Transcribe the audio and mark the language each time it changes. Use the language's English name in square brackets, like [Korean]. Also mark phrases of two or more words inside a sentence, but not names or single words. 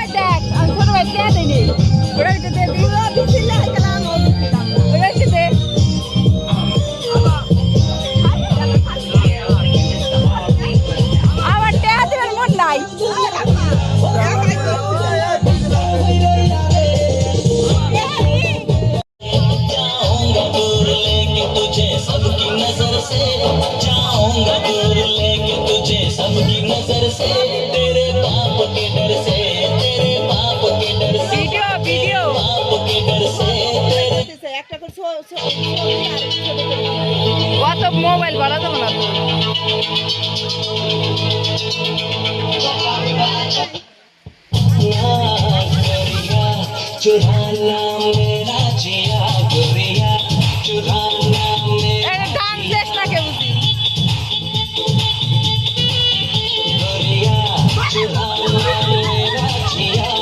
[Bangla] দেখ আমি ছোট ভাই কে দিনি ওরা তো দে দিছিল গেলাম ওরা কি দে আবার টেয়া দিবেন মন নাই [Hindi] जाऊंगा दूर लेके तुझे सबकी नजर से, जाऊंगा दूर लेके तुझे सबकी नजर से, तेरे बाप के डर से, तेरे बाप के डर से, [Bangla] ভিডিও ভিডিও [Hindi] बाप के डर से, तेरे [Bangla] একটা করে অত মোবাইল ভালো তো না [Hindi] गोरिया चुराना मेरा जिया, गोरिया चुराना मेरा [Bangla] এটা গান শেষ না কে বুঝি [Hindi] गोरिया चुराना मेरा जिया।